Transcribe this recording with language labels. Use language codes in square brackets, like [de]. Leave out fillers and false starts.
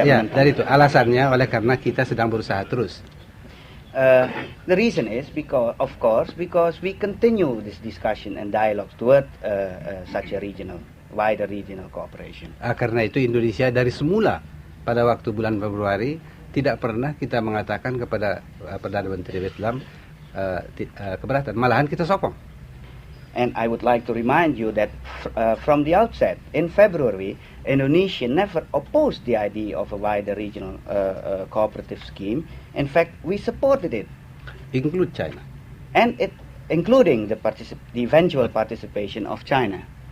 [id] Dari itu alasannya oleh karena kita sedang berusaha terus. [en] The reason is because we continue this discussion and dialogue toward such a wider regional cooperation. [id] Karena itu Indonesia dari semula pada waktu bulan Februari tidak pernah kita mengatakan kepada Perdana Menteri Whitlam keberatan, malahan kita sokong. [en] And I would like to remind you that from the outset, in February, Indonesia never opposed the idea of a wider regional cooperative scheme. In fact, we supported it. Include China. And including the eventual participation of China.